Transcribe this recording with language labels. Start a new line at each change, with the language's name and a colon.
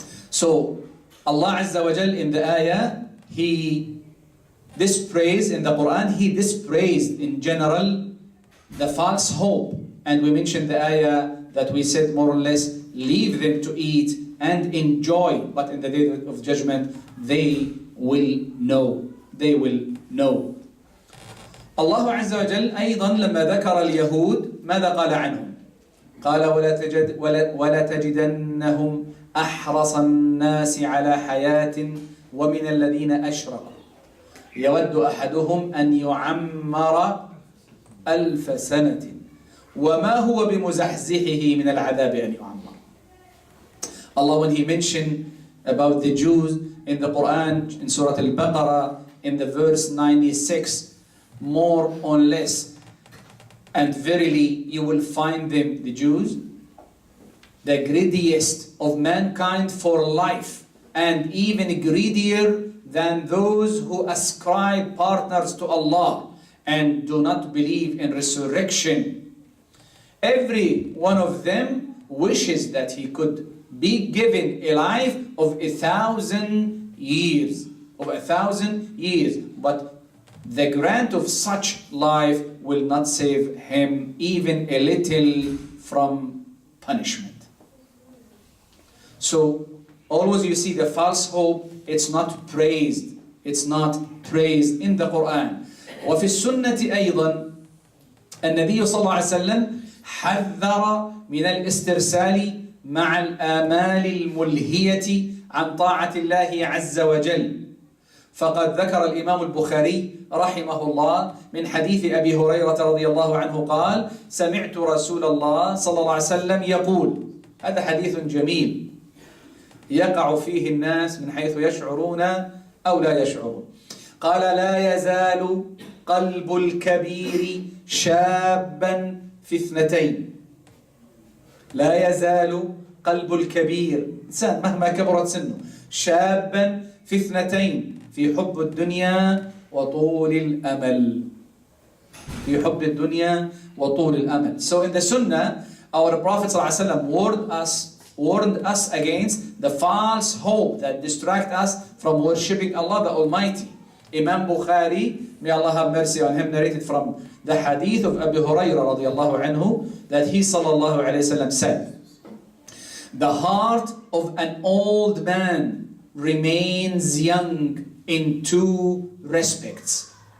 English: So, Allah Azza wa Jal in the ayah, He dispraised in the Quran, He dispraised in general the false hope. And we mentioned the ayah that we said more or less, leave them to eat and enjoy, but in the day of judgment, they will know. They will know.
Arabic: الله عز وجل أيضا لما ذكر اليهود ماذا قال عنهم؟ قال ولا تجدنهم أحرص الناس على حياة ومن الذين أشركوا يود أحدهم أن يعمر 1000 سنة وما هو بمزحزحه من العذاب أن يعمر.
English: Allah, when He mentioned about the Jews in the Quran, in Surah Al-Baqarah, in the verse 96, more or less, and verily you will find them, the Jews, the greediest of mankind for life, and even greedier than those who ascribe partners to Allah and do not believe in resurrection. Every one of them wishes that he could be given a life of 1,000 years, but the grant of such life will not save him even a little from punishment. So always you see the false hope, it's not praised. It's not praised in the Quran.
Arabic: وفي السنة أيضا النبي صلى الله عليه وسلم حذر من الاسترسال مع الآمال الملهية عن طاعة الله عز وجل. فقد ذكر الإمام البخاري رحمه الله من حديث أبي هريرة رضي الله عنه قال: سمعت رسول الله صلى الله عليه وسلم يقول. هذا حديث جميل يقع فيه الناس من حيث يشعرون أو لا يشعرون. قال: لا يزال قلب الكبير شابا في اثنتين. لا يزال قلب الكبير، إنسان مهما كبرت سنه، شابا في اثنتين: في حب الدنيا وطول الأمل. في حب الدنيا وطول الأمل.
English: So in the Sunnah, our Prophet ﷺ warned us against the false hope that distract us from worshipping Allah the Almighty. Imam Bukhari, may Allah have mercy on him, narrated from the hadith of Abu Hurairah radiallahu anhu that he sallallahu alayhi wasallam said, the heart of an old man remains young in two respects.